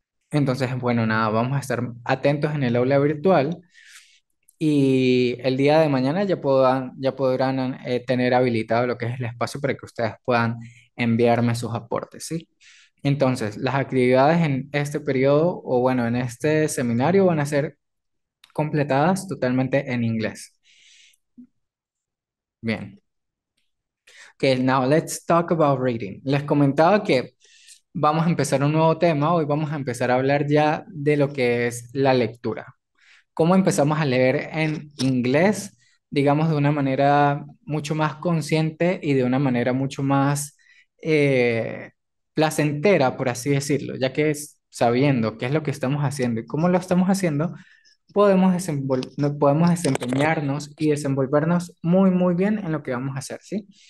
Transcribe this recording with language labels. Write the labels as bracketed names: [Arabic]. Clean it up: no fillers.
[Spanish] Entonces, bueno, nada, vamos a estar atentos en el aula virtual y el día de mañana ya podrán tener habilitado lo que es el espacio para que ustedes puedan enviarme sus aportes, ¿sí? Entonces, las actividades en este periodo o bueno, en este seminario van a ser completadas totalmente en inglés. Bien. [English] Okay, now let's talk about reading. [Spanish] Les comentaba que vamos a empezar un nuevo tema. Hoy vamos a empezar a hablar ya de lo que es la lectura. Cómo empezamos a leer en inglés, digamos, de una manera mucho más consciente y de una manera mucho más eh, placentera, por así decirlo, ya que es sabiendo qué es lo que estamos haciendo y cómo lo estamos haciendo, podemos desempeñarnos y desenvolvernos muy, muy bien en lo que vamos a hacer, ¿sí?